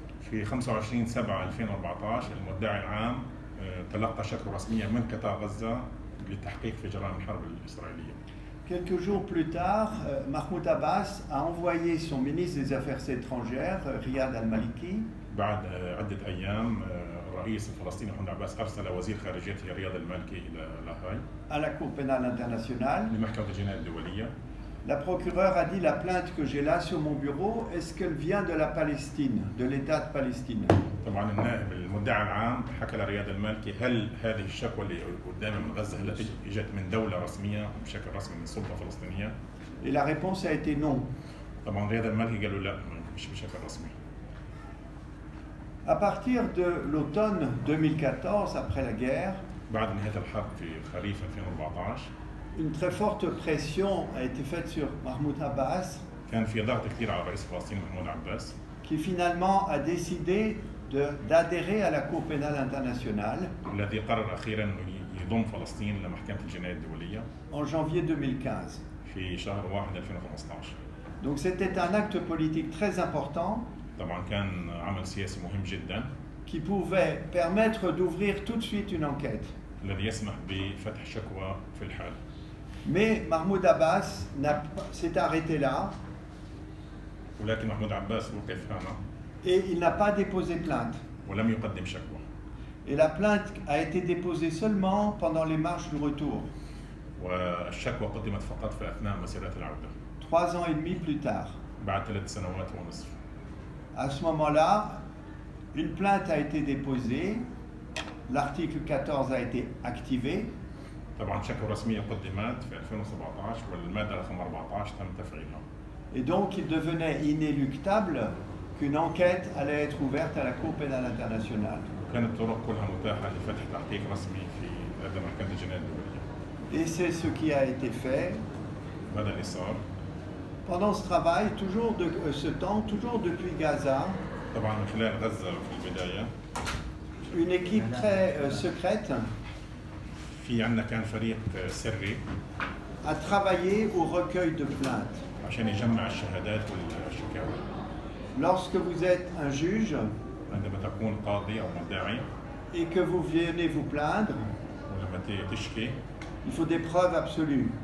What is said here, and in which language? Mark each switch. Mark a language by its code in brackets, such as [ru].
[ar] في 25/7/2014 المدعي العام تلقى شكوى رسمية من قطاع غزة للتحقيق في جرائم الحرب الإسرائيلية. [fr] Quelques jours plus tard, Mahmoud Abbas a envoyé son ministre des Affaires étrangères, Riyad Al-Maliki. [ar] بعد عدة أيام الرئيس الفلسطيني محمود عباس أرسل وزير خارجيته رياض المالكي إلى لاهاي. [fr] À la Cour pénale internationale. [ar] لمحكمة الجنايات الدولية. [fr] La procureure a dit la plainte que j'ai là sur mon bureau, est-ce qu'elle vient de la Palestine, de l'État de Palestine? [ar] طبعا النائب المدعي العام حكى لرياض المالكي هل هذه الشكوى اللي قدامي من غزة هل اجت من دولة رسمية بشكل رسمي من سلطة فلسطينية؟ [fr] Et la réponse a été non. [ar] طبعا رياض المالكي قالوا لا مش بشكل رسمي. [fr] À partir de l'automne 2014, après la guerre, [ar] بعد نهاية الحرب في خريف 2014 [fr] une très forte pression a été faite sur Mahmoud Abbas, [ar] كان في ضغط كثير على الرئيس الفلسطيني محمود عباس, [fr] qui finalement a décidé d'adhérer à la Cour pénale internationale [ar] الذي قرر أخيرا أنه يضم فلسطين لمحكمة الجنايات الدولية [fr] en janvier 2015. [ar] في شهر 1 2015. [fr] Donc c'était un acte politique très important [ar] طبعا كان عمل سياسي مهم جدا [fr] qui pouvait permettre d'ouvrir tout de suite une enquête. [ar] الذي يسمح بفتح شكوى في الحال. [fr] Mais Mahmoud Abbas s'est arrêté là [ar] ولكن محمود عباس وقف هنا [fr] et il n'a pas déposé plainte. [ar] ولم يقدم شكوى. [fr] Et la plainte a été déposée seulement pendant les marches du retour, [ar] والشكوى قدمت فقط في أثناء مسيرة العودة. [fr] 3 ans et demi plus tard. [ar] بعد 3 سنوات ونصف. [fr] À ce moment-là, Une plainte a été déposée, l'article 14 a été activé, [ar] طبعا شكوى رسميه قدمت في 2017 والماده رقم 14 تم تفعيلها. [fr] et donc il devenait inéluctable qu'une enquête allait être ouverte à la Cour pénale internationale. [ar] كانت الطرق كلها متاحه لفتح تحقيق رسمي في لدى محكمه الجنايه الدوليه. [fr] Et c'est ce qui a été fait. [ar] وهذا اللي صار. [fr] Pendant ce travail, toujours de ce temps, toujours depuis Gaza, [ar] طبعا من خلال غزه في البدايه [fr] une équipe très secrète [ar] في عندنا كان فريق سري [fr] a travaillé au recueil de plaintes. [ar] عشان يجمع الشهادات والشكاوى. [fr] Lorsque vous êtes un juge [ar] عندما تكون قاضي او مدعي [fr] et que vous venez vous plaindre, [ar] ولما تشكي [fr] il faut des preuves absolues.